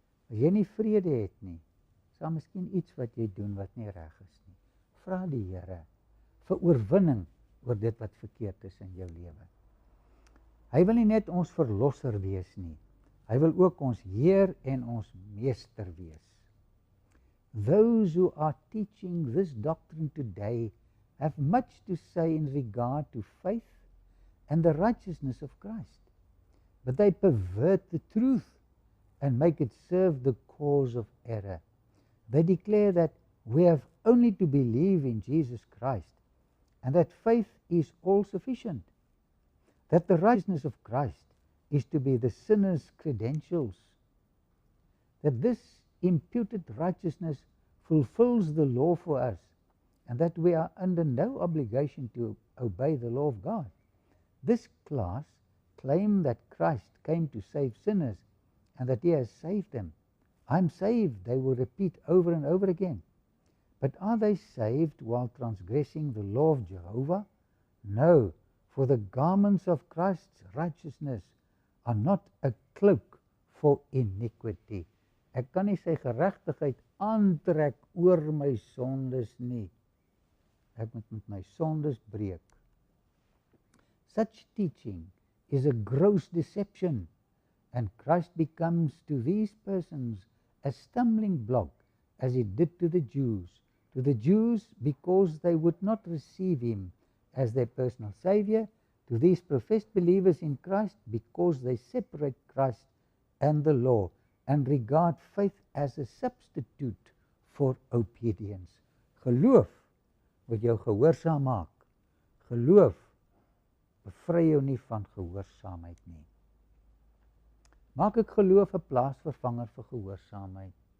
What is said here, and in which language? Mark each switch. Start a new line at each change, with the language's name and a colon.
Afrikaans: As jy nie vrede het nie, is daar miskien iets wat jy doen wat nie reg is nie. Vra die Here vir oorwinning oor dit wat verkeerd is in jou lewe. Hy wil nie net ons verlosser wees nie. Hy wil ook ons Heer en ons Meester wees.
English: Those who are teaching this doctrine today have much to say in regard to faith and the righteousness of Christ. But they pervert the truth and make it serve the cause of error. They declare that we have only to believe in Jesus Christ and that faith is all sufficient. That the righteousness of Christ is to be the sinner's credentials. That this imputed righteousness fulfills the law for us and that we are under no obligation to obey the law of God. This class claim that Christ came to save sinners and that He has saved them. I'm saved, they will repeat over and over again. But are they saved while transgressing the law of Jehovah? No, for the garments of Christ's righteousness are not a cloak for iniquity.
Afrikaans: Ek kan nie sy geregtigheid aantrek oor my sondes nie. Ek moet met my sondes breek.
English: Such teaching is a gross deception, and Christ becomes to these persons a stumbling block, as He did to the Jews. To the Jews, because they would not receive Him as their personal Savior. To these professed believers in Christ, because they separate Christ and the law and regard faith as a substitute for obedience.
Afrikaans: Geloof wat jou gehoorsaam maak. Geloof bevry jou nie van gehoorsaamheid nie. Maak ek geloof 'n plaasvervanger vir gehoorsaamheid.